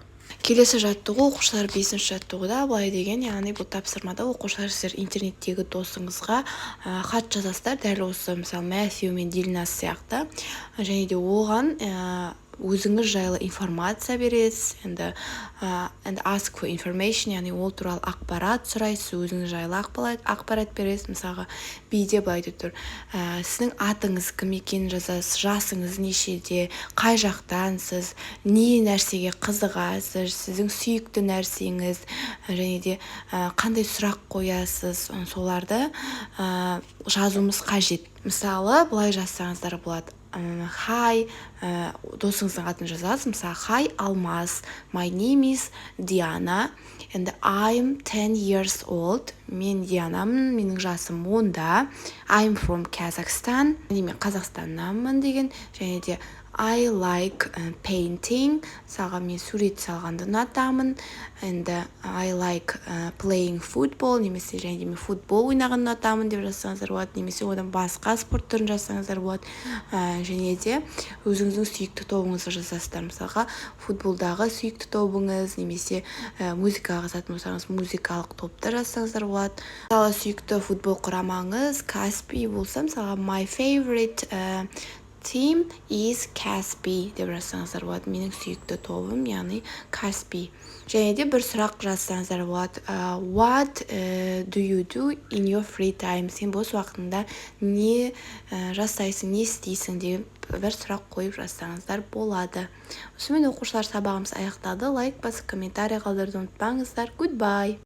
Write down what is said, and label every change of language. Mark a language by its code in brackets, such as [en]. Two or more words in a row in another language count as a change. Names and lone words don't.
[kk] Келесі жаттығу оқушылар 5-ші жаттығуда былай деген, яғни бұл тапсырмада оқушылар сіздер интернеттегі досыңызға хат жазасыздар, дәл осы мысалы Мәттию мен Дильназ сияқты, және де оған өзіңіз жайлы информация бересіз, [en] and ask for information, [kk] яғни ол туралы ақпарат сұрайсыз, өзіңіз жайлы ақпарат бересіз. Мысалға биде былай деп тұр, сіздің атыңыз кім екенін жазасыз, жасыңыз нешеде, қай жақтансыз, не нәрсеге қызығасыз, сіздің сүйікті нәрсеңіз, және де қандай сұрақ қоясыз, соларды жазуымыз қажет. Мысалы былай жазсаңыздар болады. Hi, досыңыздың атын жазасыз. Мысалы, Hi, Алмаз. [en] My name is Diana and I'm 10 years old. [kk] Мен Дианамын, менің жасым 10-да. [en] I'm from Kazakhstan. [kk] Мен Қазақстаннанмын деген. Және де [en] I like painting. [kk] Мысалға, мен сурет салғанды ұнатамын. [en] And I like playing football. [kk] Немесе және де мен футбол ойнағанды ұнатамын деп жазсаңыздар болады. Немесе одан басқа спорт түрін жазсаңыздар болады. Және де өзіңіздің сүйікті тобыңызды жазасыздар. Мысалға, футболдағы сүйікті тобыңыз, немесе музыкаға қатысатын болсаңыз, музыкалық топты жазсаңыздар болады. Мысалы, сүйікті футбол құрамаңыз Каспий болса, мысалға, [en] my favorite team is Каспий [kk] деп жазсаңыздар болады. Менің сүйікті тобым, яғни Каспий. Және де бір сұрақ жазсаңыздар болады. [en] What do you do in your free time? [kk] Сен бос уақытында не жасайсың, не істейсің деген бір сұрақ қойып жазсаңыздар болады. Осымен оқушылар, сабағымыз аяқталды. Лайк басып, комментарий қалдыруды ұмытпаңыздар. [en] Goodbye!